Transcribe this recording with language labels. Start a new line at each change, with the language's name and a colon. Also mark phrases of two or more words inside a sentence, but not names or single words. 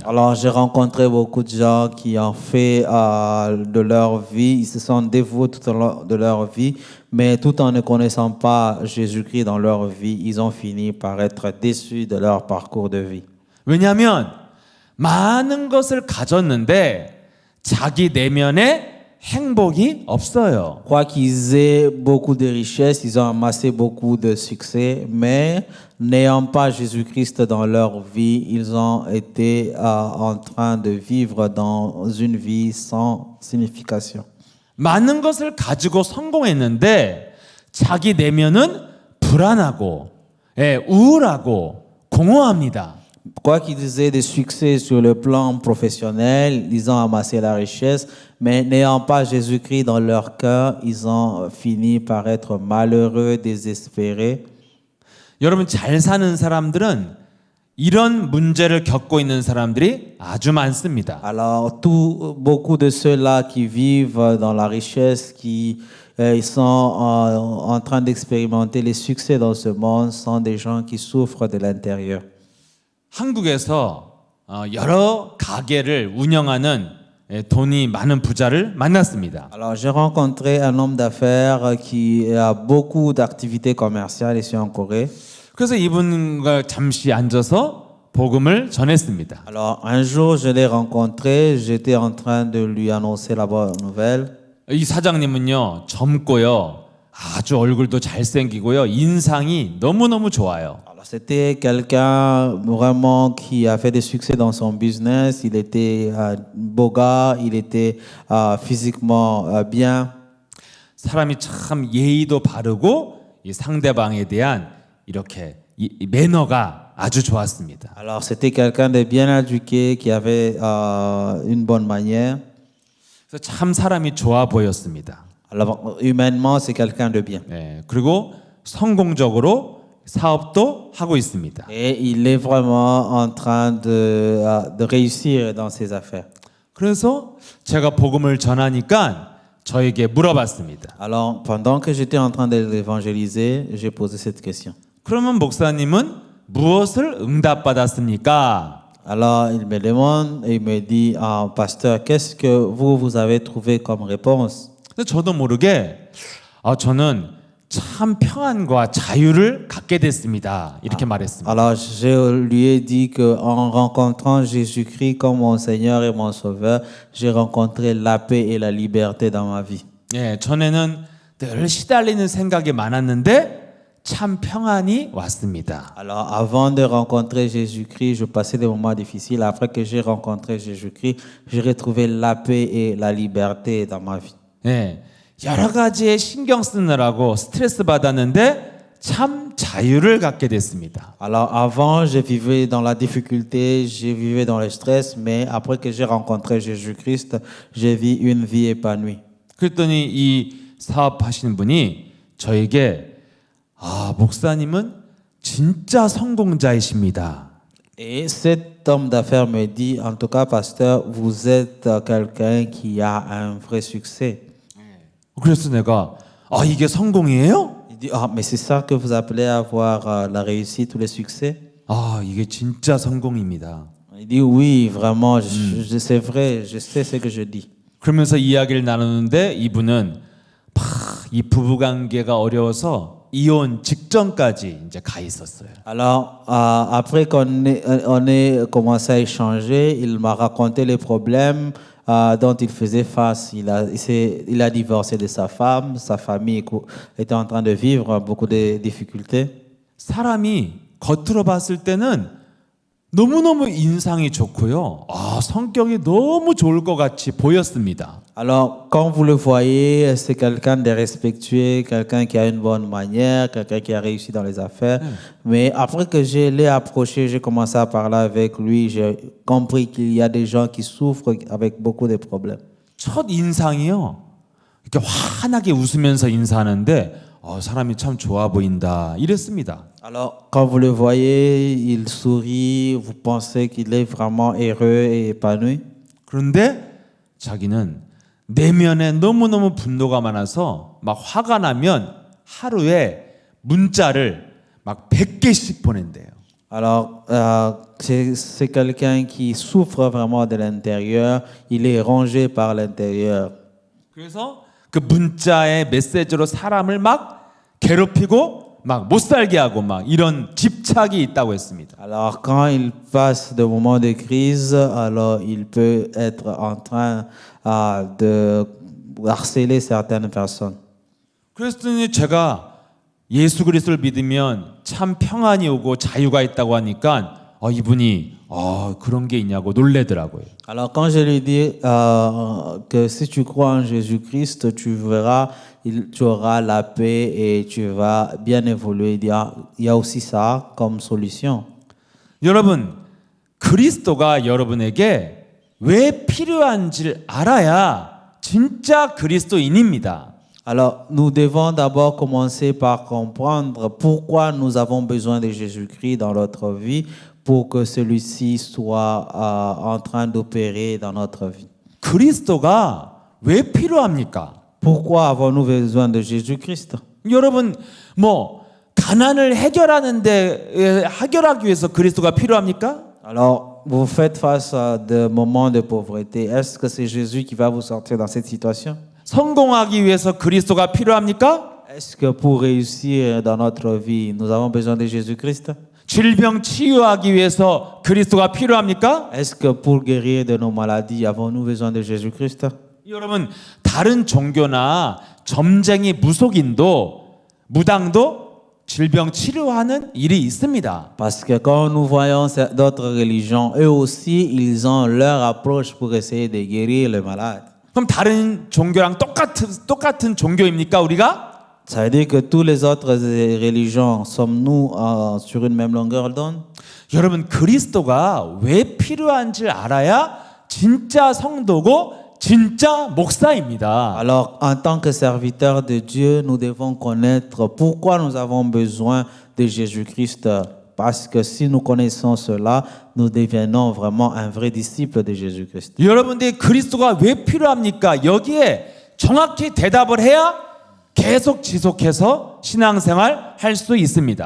French: Alors, j'ai rencontré beaucoup de gens qui ont fait de leur vie, ils se sont dévoués tout au long de leur vie, mais tout en ne connaissant pas Jésus-Christ dans leur vie, ils ont fini par être déçus de leur parcours de vie.
Korean: 왜냐하면 많은 것을 가졌는데 자기 내면에 행복이 없어요.
French: Quoi qu'ils aient beaucoup de richesses, ils ont amassé beaucoup de succès, mais n'ayant pas Jésus-Christ dans leur vie, ils ont été en train de vivre dans une vie sans signification.
Korean: 많은 것을 가지고 성공했는데 자기 내면은 불안하고 우울하고 공허합니다.
French: Quoi qu'ils aient des succès sur le plan professionnel, ils ont amassé la richesse, mais n'ayant pas Jésus-Christ dans leur cœur, ils ont fini par être malheureux, désespérés.
Korean: 여러분 잘 사는 사람들은 이런 문제를 겪고 있는 사람들이 아주 많습니다.
French: Alors, beaucoup de ceux-là qui vivent dans la richesse, qui ils sont en train d'expérimenter les succès dans ce monde, sont des gens qui souffrent de l'intérieur.
Korean: 한국에서 여러 가게를 운영하는 돈이 많은 부자를 만났습니다.
French: Alors, j'ai rencontré un homme d'affaires qui a beaucoup d'activités commerciales ici en Corée.
Korean: 그래서 이분과 잠시 앉아서 복음을 전했습니다.
French: Alors, un jour, je l'ai rencontré, j'étais en train de lui annoncer la bonne nouvelle.
Korean: 이 사장님은요 젊고요 아주 얼굴도 잘생기고요 인상이 너무너무 좋아요.
French: Alors, c'était quelqu'un vraiment qui a fait des succès dans son business. Il était beau gars, il était physiquement bien.
Korean: 사람이 참 예의도 바르고 이 상대방에 대한 이렇게 이 매너가 아주 좋았습니다.
French: Alors, c'était quelqu'un de bien éduqué, qui avait une bonne manière.
Korean: 그래서 참 사람이 좋아 보였습니다.
French: Alors, humainement, c'est quelqu'un de bien.
Korean: 네, 그리고 성공적으로 사업도 하고 있습니다.
French: Et il est vraiment en train de réussir dans ses affaires.
Korean: 그래서 제가 복음을 전하니까 저에게 물어봤습니다.
French: Alors, pendant que j'étais en train de l'évangéliser, j'ai posé cette question.
Korean: 그러면 목사님은 무엇을 응답받았습니까?
French: Alors, il me demande et il me dit, pasteur, qu'est-ce que vous avez trouvé comme réponse?
Korean: 근데 저도 모르게 저는 참 평안과 자유를 갖게 됐습니다. 이렇게 말했습니다.
French: Alors, je lui ai dit qu'en rencontrant Jésus-Christ comme mon Seigneur et mon Sauveur, j'ai rencontré la paix et la liberté dans ma vie.
Korean: 예, 전에는 늘 시달리는 생각이 많았는데 참 평안이 왔습니다.
French: Alors, avant de rencontrer Jésus-Christ, je passais des moments difficiles. Après que j'ai rencontré Jésus-Christ, j'ai retrouvé la paix et la liberté dans ma vie.
Korean: 예, 여러 가지에 신경 쓰느라고 스트레스 받았는데 참 자유를 갖게 됐습니다.
French: Alors, avant, je vivais dans la difficulté, je vivais dans le stress, mais après que j'ai rencontré Jésus-Christ, j'ai vécu une vie épanouie.
Korean: 그랬더니 이 사업하시는 분이 저에게 목사님은 진짜 성공자이십니다.
French: Et cet homme d'affaires me dit, en tout cas, pasteur, vous êtes quelqu'un qui a un vrai succès.
Korean: 그래서 내가 이게 성공이에요?
French: Il dit, mais c'est ça que vous appelez avoir la réussite ou le succès?
Korean: 이게 진짜 성공입니다.
French: Il dit, oui, vraiment, c'est vrai, je sais ce que je dis.
Korean: 그러면서 이야기를 나누는데 이분은 이 부부관계가 어려워서 이혼 직전까지 이제 가 있었어요.
French: Alors, après on ait commencé à échanger, il m'a raconté les problèmes dont il faisait face. Il a divorcé de sa femme, sa famille était en train de vivre beaucoup de difficultés.
Korean: 사람이 겉으로 봤을 때는 너무너무 인상이 좋고요. 성격이 너무 좋을 것 같이 보였습니다.
French: Alors, quand vous le voyez, c'est quelqu'un de respectueux, quelqu'un qui a une bonne manière, quelqu'un qui a réussi dans les affaires. Mais après que je l'ai approché, j'ai commencé à parler avec lui, j'ai compris qu'il y a des gens qui souffrent avec beaucoup de problèmes.
Korean: 첫 인상이요. 이렇게 환하게 웃으면서 인사하는데 사람이 참 좋아 보인다 이랬습니다.
French: Alors, quand vous le voyez, il sourit, vous pensez qu'il est vraiment heureux et épanoui.
Korean: 그런데 자기는 내면에 너무너무 분노가 많아서 막 화가 나면 하루에 문자를 막 100개씩 보낸대요.
French: Alors, c'est quelqu'un qui souffre vraiment de l'intérieur. Il est rongé par l'intérieur.
Korean: 그래서 그 문자의 메시지로 사람을 막 괴롭히고 막 못 살게 하고 막 이런 집착이 있다고 했습니다.
French: Alors, quand il passe des moments de crise, alors il peut être en train de harceler certaines personnes.
Korean: 그랬더니 제가 예수 그리스도를 믿으면 참 평안이 오고 자유가 있다고 하니까 이분이 그런 게 있냐고 놀래더라고요.
French: Alors, quand je lui dis que si tu crois en Jésus-Christ, tu verras, tu auras la paix et tu vas bien évoluer. Il y a aussi ça comme solution.
Korean: 여러분, 그리스도가 여러분에게 왜 필요한지를 알아야 진짜 그리스도인입니다.
French: Alors, nous devons d'abord commencer par comprendre pourquoi nous avons besoin de Jésus-Christ dans notre vie pour que celui-ci soit en train d'opérer dans notre vie.
Korean: 그리스도가 왜 필요합니까?
French: Pourquoi avons-nous besoin de Jésus-Christ?
Korean: 여러분, 가난을 해결하기 위해서 그리스도가 필요합니까?
French: Alors, vous faites face à des moments de pauvreté. Est-ce que c'est Jésus qui va vous sortir dans cette situation?
Korean: 성공하기 위해서 그리스도가 필요합니까?
French: Est-ce que pour réussir dans notre vie, nous avons besoin de Jésus-Christ?
Korean: 질병 치유하기 위해서 그리스도가 필요합니까?
French: Est-ce que pour guérir de nos maladies, avons-nous besoin de Jésus-Christ?
Korean: 여러분, 다른 종교나 점쟁이 무당도 질병 치료하는 일이 있습니다.
French: Parce que quand nous voyons d'autres religions, eux aussi, ils ont leur approche pour essayer de guérir les malades.
Korean: 그럼 다른 종교랑 똑같은 종교입니까, 우리가?
French: Ça veut dire que tous les autres religions, sommes-nous sur une même longueur d'onde?
Korean: 여러분, 그리스도가 왜 필요한지 알아야 진짜 성도고 진짜 목사입니다.
French: Alors, en tant que serviteurs de Dieu, nous devons connaître pourquoi nous avons besoin de Jésus-Christ. Parce que si nous connaissons cela, nous devenons vraiment un vrai disciple de Jésus-Christ.
Korean: 여러분들이 그리스도가 왜 필요합니까? 여기에 정확히 대답을 해야 계속 지속해서 신앙생활 할 수 있습니다.